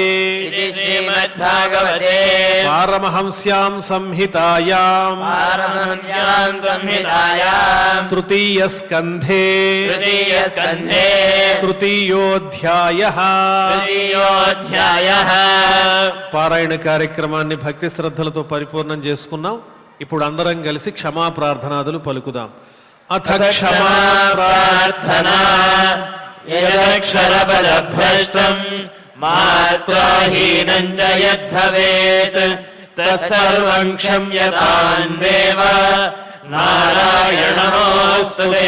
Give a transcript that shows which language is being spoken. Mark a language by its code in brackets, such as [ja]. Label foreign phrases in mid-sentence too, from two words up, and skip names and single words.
[sa] इति श्रीमद्भागवते पारमहंस्यां संहितायाम् पारमहंस्यां संहितायां तृतीयस्कन्धे तृतीयस्कन्धे तृतीयोऽध्यायः तृतीयोऽध्यायः [te] పారాయణ కార్యక్రమాన్ని భక్తి శ్రద్ధలతో పరిపూర్ణం చేసుకున్నాం. ఇప్పుడు అందరం కలిసి క్షమా ప్రార్థనాదులు పలుకుదాం. [sa] అథ క్షమా प्रार्थना यदक्षरपदभ्रष्टम् मात्राहीनं च यद्भवेत् तत्सर्वं क्षम्यतां देव नारायणमोऽस्तु ते.